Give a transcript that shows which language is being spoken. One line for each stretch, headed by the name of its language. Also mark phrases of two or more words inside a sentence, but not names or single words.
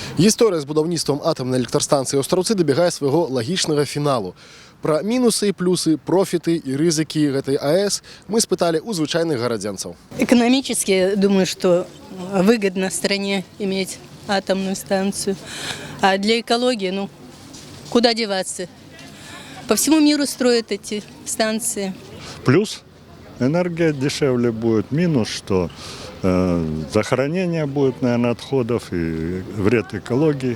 Ukrainian: Історія з будівництвом атомної електростанції Островці добігає свого логічного фіналу. Про мінуси і плюси, профіти і ризики
Russian: этой АЭС
Ukrainian: ми спитали у звичайних городянців.
Russian: Экономически, думаю, что выгодно стране иметь атомную станцию. А для экологии, куда деваться? По всему миру строят эти станции. Плюс энергия дешевле будет, минус, что захоронение будет, наверное, отходов и вред экологии.